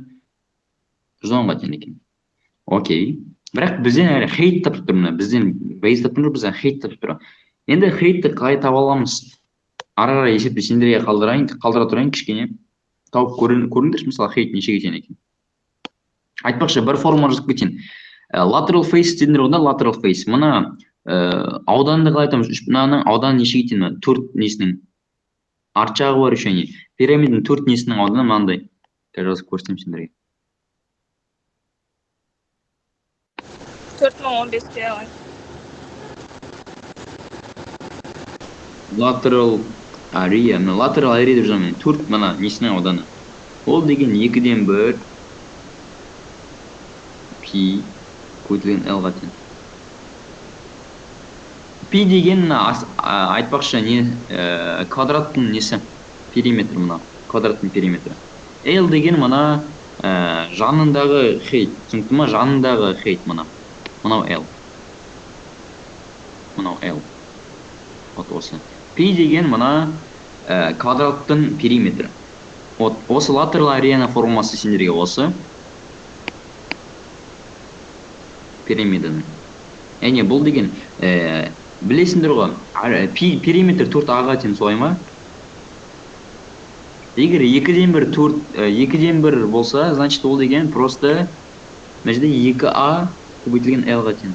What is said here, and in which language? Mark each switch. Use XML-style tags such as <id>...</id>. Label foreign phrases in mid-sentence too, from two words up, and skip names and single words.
<kk>110-ға тең екен. Окей. Бірақ бізден әлі height тапып тұр мына. Бізден base тапып тұр, бізден height тапып тұр. Енді height'ті қалай таба аламыз? Ара-ара есепті сендерге қалдыра тұрайын кішкене. Тауып көріңдерші, мысалы height нешеге тең екен. Айтпақшы, бір формула жазып кетейін.</kk> <en>Lateral face</en> <kk>дедіңдер онда,</kk> <en>lateral face.</en> <kk>Мына ауданды қалай айтамыз? Мынаның ауданы нешеге тең? 4 несінің арт жағы бар еще не. Пирамиданың 4 несінің ауданы мынандай. Жазып көрсетейін сендерге. 4015-ке алайын.</kk> <en>Lateral area, lateral area</en> <kk>деп жазамын. 4 мына несінің ауданы. Ол деген 2-ден 1 пи көйтілген l-ға тең. Пи деген айтпақшы не квадраттың несі? Периметр мына. Квадраттың периметрі. L деген мына жанындағы height. Түсінікті ма? Жанындағы height мына. Мынау L. Мынау L. Вот осы. Пи деген мына квадраттың периметрі. Вот осы</kk> <en>lateral area</en> <kk>формуласы сендерге осы. Пирамиданың. Яғни бұл деген білесіңдер ғой, периметр 4-ға тең солай ма? Егер 2-ден 1 болса, значит ол деген просто мына жерде 2а көбейтілген l-ға тең.</kk>